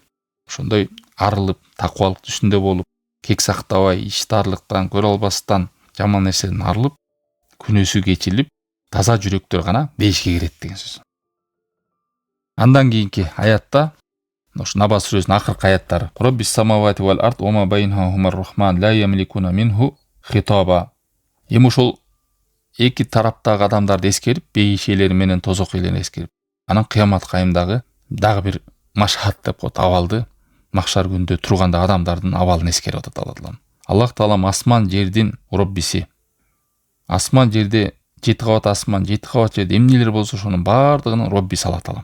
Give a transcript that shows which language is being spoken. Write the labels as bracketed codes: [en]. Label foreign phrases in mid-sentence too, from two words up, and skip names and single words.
[ky] Ошондой арылып, таквалык түшүндө болуп, кек сактабай, ичтарлыктан, көрө албастан, жаман нерседен арылып, күнөөсү кечилип, таза жүрөктөр гана бейишке кирет деген сөз. Андан кийинки аятта, ошо Наба сүрөсүнүн акыркы аяттары. [ar] رب السماوات والأرض وما بينهما الرحمن لا يملكون منه خطابا. [ky] Эми ошол эки тараптагы адамдарды эскерип, бейиш ээлери менен тозок ээлерин эскерип, анан кыямат кайымдагы дагы бир машхат деп коет, абалды, махшар күндө турганда адамдардын абалын эскерип атат Алла. Аллах Таалам асман жердин Роббиси. Асман жерде 7 кабат асман, 7 кабат жерде эмнелер болсо ошонун баардыгынын Роббиси Алла Таалам.